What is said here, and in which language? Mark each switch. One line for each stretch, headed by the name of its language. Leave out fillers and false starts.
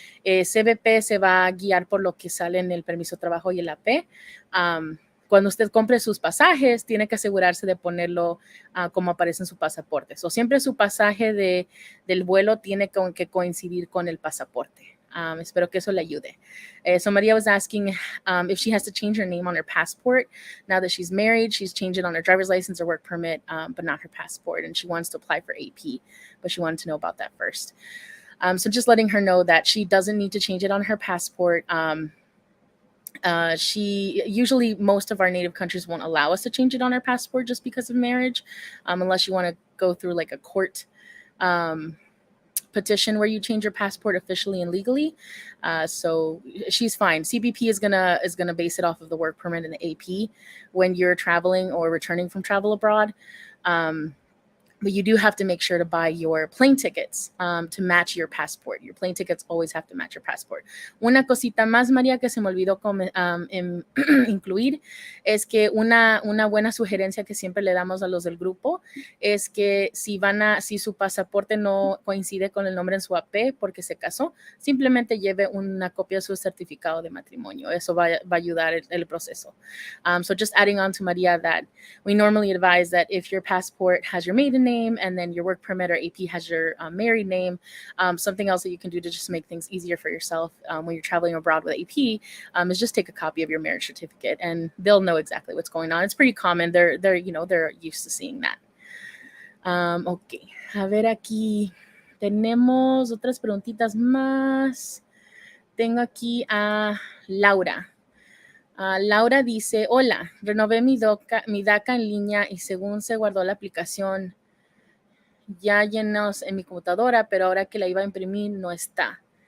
Spanish: CBP se va a guiar por lo que sale en el permiso de trabajo y el AP. Cuando usted compre sus pasajes, tiene que asegurarse de ponerlo como aparece en su pasaporte. Siempre su pasaje del vuelo tiene que coincidir con el pasaporte. Espero que eso le ayude.
English: So Maria was asking if she has to change her name on her passport. Now that she's married, she's changed it on her driver's license or work permit, but not her passport. And she wants to apply for AP, but she wanted to know about that first. So just letting her know that she doesn't need to change it on her passport. She usually, most of our native countries won't allow us to change it on our passport just because of marriage, unless you want to go through like a court petition where you change your passport officially and legally. So she's fine. CBP is gonna base it off of the work permit and the AP when you're traveling or returning from travel abroad. But you do have to make sure to buy your plane tickets to match your passport. Your plane tickets always have to match your passport.
Spanish: Una cosita más, María, que se me olvidó incluir, es que una buena sugerencia que siempre le damos a los del grupo es que si su pasaporte no coincide con el nombre en su AP porque se casó, simplemente lleve una copia de su certificado de matrimonio. Eso va a ayudar el proceso.
English: So just adding on to María that we normally advise that if your passport has your maiden name and then your work permit or AP has your married name, something else that you can do to just make things easier for yourself when you're traveling abroad with AP is just take a copy of your marriage certificate, and they'll know exactly what's going on. It's pretty common. They're used to seeing that.
Spanish: Ok, a ver aquí. Tenemos otras preguntitas más. Tengo aquí a Laura. Laura dice, hola, renové mi DACA en línea y según se guardó la aplicación ya llenos en mi computadora, pero ahora que la iba a imprimir no está.